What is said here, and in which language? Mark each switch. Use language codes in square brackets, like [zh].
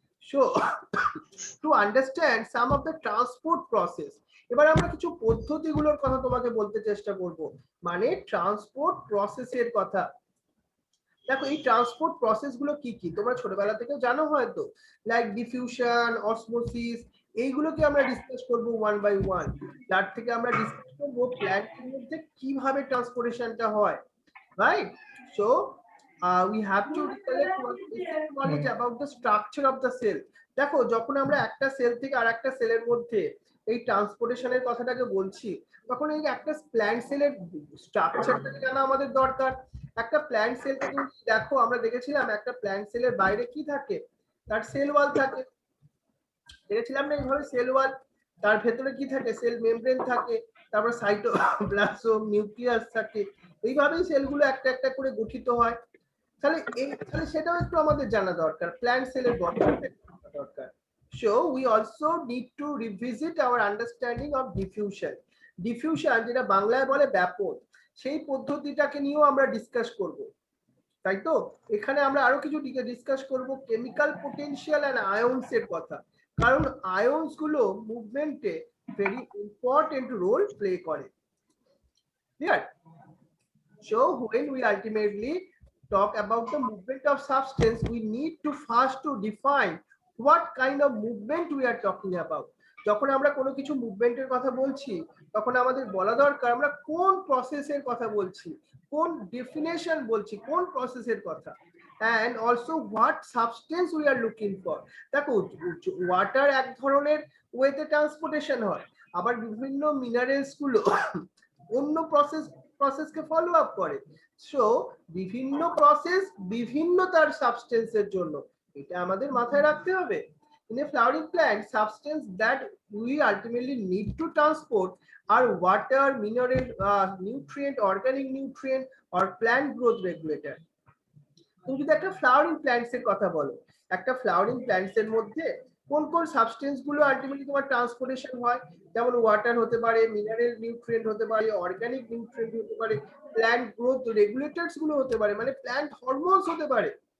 [en] so to understand some of the transport process, [bn] এবার আমরা কিছু পদ্ধতিগুলোর কথা তোমাকে বলতে চেষ্টা করব, মানে ট্রান্সপোর্ট প্রসেসের কথা। দেখো এই ট্রান্সপোর্ট প্রসেস গুলো কি কি তোমরা ছোটবেলা থেকে জানো হয়তো, লাইক ডিফিউশন, অসমোসিস, এইগুলোকে আমরা ডিসকাস করব ওয়ান বাই ওয়ান। তার থেকে আমরা ডিসকাস করব প্ল্যান্টের মধ্যে কিভাবে ট্রান্সপোর্টেশনটা হয়, right? [en] So we have to recollect one basic knowledge about the structure of the cell. [bn] দেখো যখন আমরা একটা সেল থেকে আর একটা সেলের মধ্যে এই ট্রান্সপোর্টেশনের কথাটাকে বলছি, তখন এই একটা প্ল্যান্ট সেলের স্ট্রাকচারটাকে জানা আমাদের দরকার। একটা প্ল্যান্ট সেলকে তুমি দেখো, আমরা দেখেছিলাম একটা প্ল্যান্ট সেলের বাইরে কি থাকে, তার সেল ওয়াল থাকে, দেখেছিলাম না এইভাবে সেল ওয়াল, তার ভেতরে কি থাকে, সেল মেমব্রেন থাকে, তারপর সাইটোপ্লাজম, নিউক্লিয়াস থাকে, এইভাবেই সেলগুলো একটা একটা করে গঠিত হয়। তাহলে সেটাও একটু আমাদের জানা দরকার, প্ল্যান্ট সেলের গঠনটা দরকার। [en] So we also need to revisit our understanding of diffusion. [bn] Diffusion যেটা বাংলায় বলে ব্যাপন, সেই পদ্ধতিটাকে নিয়েও আমরা ডিসকাস করব, তাই তো? এখানে আমরা আরো কিছু ডিসকাস করব কেমিক্যাল পোটেনশিয়াল এন্ড আয়নস এর কথা, কারণ আয়নস গুলো মুভমেন্টে ভেরি ইম্পর্টেন্ট রোল প্লে করে। [en] Clear? So when we ultimately talk about the movement of substance, we need to first to define what kind of movement we are talking about. [bn] যখন আমরা কোনো কিছু মুভমেন্টের কথা বলছি, তখন আমাদের বলা দরকার আমরা কোন প্রসেসের কথা বলছি, কোন ডেফিনেশন বলছি, কোন প্রসেসের কথা, [en] and also what substance we are looking for. [bn] দেখো ওয়াটার এক ধরনের ওয়েতে ট্রান্সপোর্টেশন হয়, আবার বিভিন্ন মিনারেলস গুলো অন্য প্রসেসকে ফলো আপ করে। সো বিভিন্ন প্রসেস বিভিন্ন তার সাবস্টেন্সের জন্য, এটা আমাদের মাথায় রাখতে হবে। [en] In a flowering plant, substance that we ultimately need to transport are water, mineral, nutrient, organic nutrient or plant growth regulator. [bn] তুমি যদি একটা ফ্লাওয়ারিং প্ল্যান্টস এর কথা বলো, একটা ফ্লাওয়ারিং প্ল্যান্টস এর মধ্যে কোন কোন সাবস্টেন্স গুলো আলটিমেটলি তোমার ট্রান্সপোর্টেশন হয়, যেমন ওয়াটার হতে পারে, মিনারেল নিউট্রিয়েন্ট হতে পারে, অর্গানিক নিউট্রিয়েন্ট হতে পারে, প্ল্যান্ট গ্রোথ রেগুলেটরস গুলো হতে পারে, মানে প্ল্যান্ট হরমোনস হতে পারে।